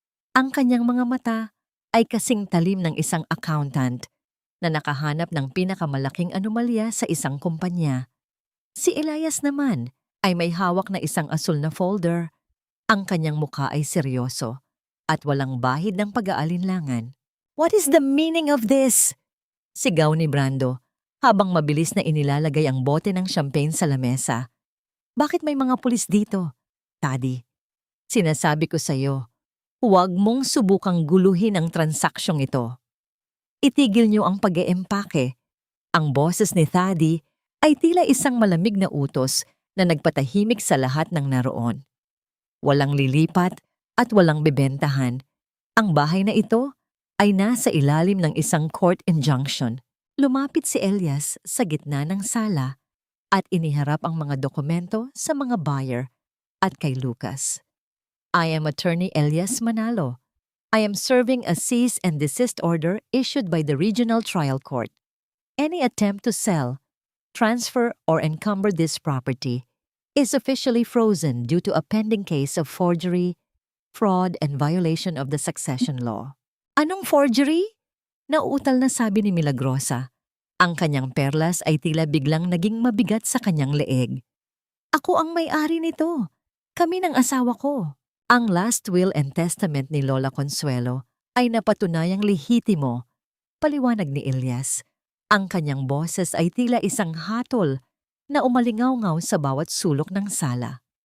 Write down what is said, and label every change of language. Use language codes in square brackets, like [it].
[tl] Ang kanyang mga mata ay kasing talim ng isang accountant na nakahanap ng pinakamalaking anomalya sa isang kumpanya. Si Elias naman ay may hawak na isang asul na folder. Ang kanyang mukha ay seryoso at walang bahid ng pag-aalinlangan. [en] What is the meaning of this? [tl] Sigaw ni Brando habang mabilis na inilalagay ang bote ng champagne sa lamesa. Bakit may mga pulis dito? Thady, sinasabi ko sa iyo, huwag mong subukang guluhin ang transaksyong ito. Itigil niyo ang pag-eempake. Ang boses ni Thady ay tila isang malamig na utos na nagpatahimik sa lahat ng naroon. Walang lilipat at walang bebentahan. Ang bahay na ito ay nasa ilalim ng isang court injunction. Lumapit si Elias sa gitna ng sala at iniharap ang mga dokumento sa mga buyer at kay Lucas. [en] I am Attorney Elias Manalo. I am serving a cease and desist order issued by the Regional Trial Court. Any attempt to sell, transfer, or encumber this property is officially frozen due to a pending case of forgery, fraud, and violation of the succession law. [tl] Anong forgery? Nauutal na sabi ni Milagrosa. Ang kanyang perlas ay tila biglang naging mabigat sa kanyang leeg. Ako ang may-ari nito. Kami ng asawa ko. Ang last will and testament ni Lola Consuelo ay napatunayang lehitimo. Paliwanag ni Elias, ang kanyang boses ay tila isang hatol na umalingaw-ngaw sa bawat sulok ng sala.